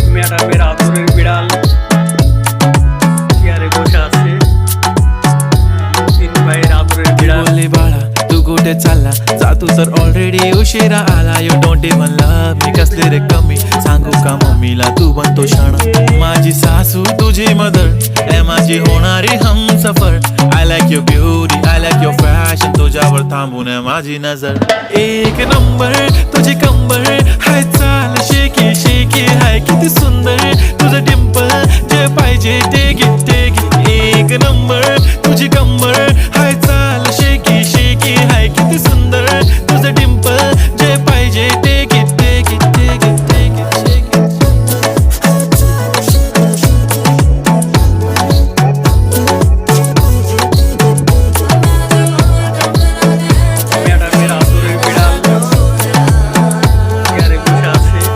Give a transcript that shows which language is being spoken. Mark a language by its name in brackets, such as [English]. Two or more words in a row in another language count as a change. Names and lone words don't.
[Bangla] ম্যাডামের আদরের বিড়াল চেয়ারে বসে আছে। তিন ভাইয়ের আদরের বিড়াল। [Marathi] बोलली बाळा तू कुठे चालला जा तू तर ऑलरेडी उशिरा आला [English] you don't even love me [Marathi] कसले रे कमी सांगू का मम्मीला तू बनतो शाणा माझी सासू तुझी मदर ए माझी होणारी हमसफर [English] I like your beauty I like your fashion [Marathi] तुझ्यावर थांबून आहे माझी नजर एक नंबर तुझी कंबर हाय चाल शेकी शेकी हाय किती सुंदर तुझं डिंपल जे पाहिजे ते घे एक नंबर तुझी कंबर हाय चाल शेकी शेकी हाय किती सुंदर तुझं डिंपल जे पाहिजे ते घे [Bangla] ম্যাডামের আদরের বিড়াল চেয়ারে বসে আছে।